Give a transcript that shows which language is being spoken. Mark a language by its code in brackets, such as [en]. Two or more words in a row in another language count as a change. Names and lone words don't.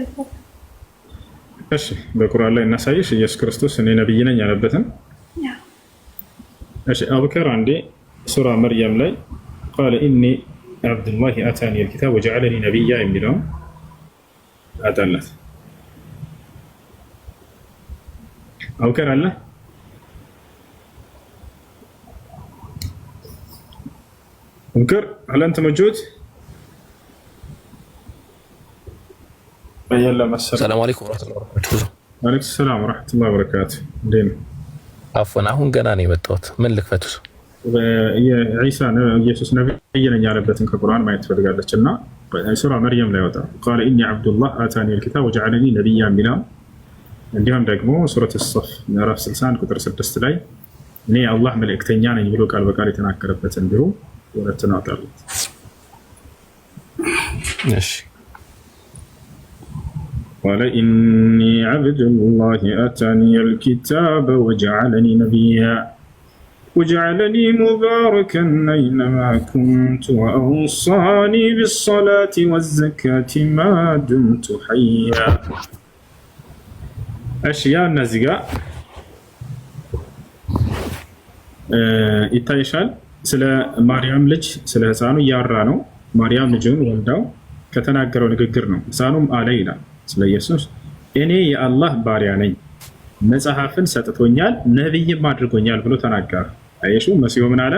[am] እሺ በቁርአን ላይ እናሳይሽ ኢየሱስ ክርስቶስ እኔ ነብይ ነኝ ያለበትን። እሺ አቡከር አንዴ ሱራ መርየም ላይ [ar] قال إني عبد الله آتاني الكتاب وجعلني نبيا [am] የሚለውን አጣላት። አቡከር አለ አቡከር [ar] هل أنت موجود؟ السلام عليكم ورحمة الله وبركاته. وعليكم السلام ورحمة الله وبركاته. دين [am] عفوا አሁን ገና ነው የመጣሁት። ምን ልክፈቱስ? ዒሳ ኢየሱስ ነብይ ነኝ ያለበትን ከቁርአን ማየት ትፈልጋለች እና ሱራ መርየም ላይ ወጣ [ar] قال إني عبد الله آتاني الكتاب وجعلني نبيا [am] የሚለው እንዲሁም ደግሞ ሱረት ሰፍ ምዕራፍ 61 ቁጥር 6 ላይ እኔ የአላህ መልእክተኛ ነኝ ብሎ ቃል በቃል የተናገረበት እንዲሁ ወረት ነው አጣሉት። እሺ [ar] قال إني عبد الله آتاني الكتاب وجعلني نبيا وجعلني مباركا أينما كنت وأوصاني بالصلاة والزكاة ما دمت حيا. أشياء النزقاء [am] ይታይሻል። ስለ ማርያም ልጅ ስለ ህፃኑ እያወራ ነው። ማርያም ልጅን ወልዳው ከተናገረው ንግግር ነው። ህፃኑም አለ ይላል ስለ ኢየሱስ እኔ የአላህ ባሪያ ነኝ፣ መጽሐፍን ሰጥቶኛል፣ ነብይም አድርጎኛል ብሎ ተናገረ። አየሹ መሲሁ ምን አለ?